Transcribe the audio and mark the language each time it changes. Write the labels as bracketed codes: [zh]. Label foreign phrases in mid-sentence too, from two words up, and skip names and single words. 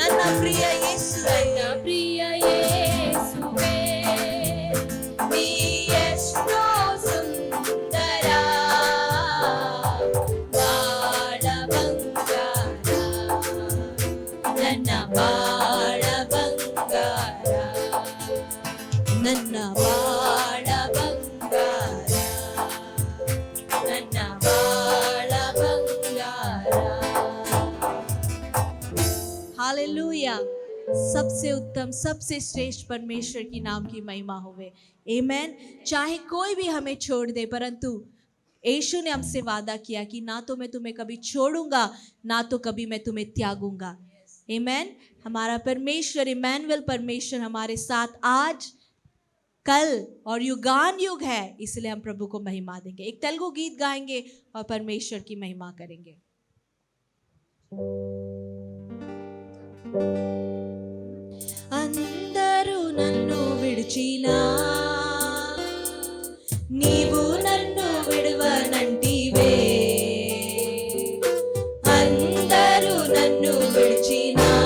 [te] ప్రియ యేసువే [kn] ನನ್ನ ಪ್ರಿಯ ಯೇಸುವೇ ನೀ ಎಷ್ಟೋ ಸುಂದರ ಬಾಳ ಬಂಗಾರ ನನ್ನ ಬಾಳ ಬಂಗಾರ ನನ್ನ ಬಾಳ ಬಂಗಾರ ನನ್ನ ಬಾಳ ಬಂಗಾರ [hi] हालेलुया सबसे उत्तम सबसे श्रेष्ठ परमेश्वर की नाम की महिमा होवे आमेन। चाहे कोई भी हमें छोड़ दे परंतु यीशु ने हमसे वादा किया कि ना तो मैं तुम्हें कभी छोड़ूंगा ना तो कभी मैं तुम्हें त्यागूंगा आमेन। हमारा परमेश्वर इमैनुअल परमेश्वर हमारे साथ आज कल और युगान युग है, इसलिए हम प्रभु को महिमा देंगे। एक तेलुगु गीत गाएंगे और परमेश्वर की महिमा करेंगे। [te] అందరూ నన్ను విడిచినా నీవు నన్ను విడువనంటివే అందరూ నన్ను విడిచినా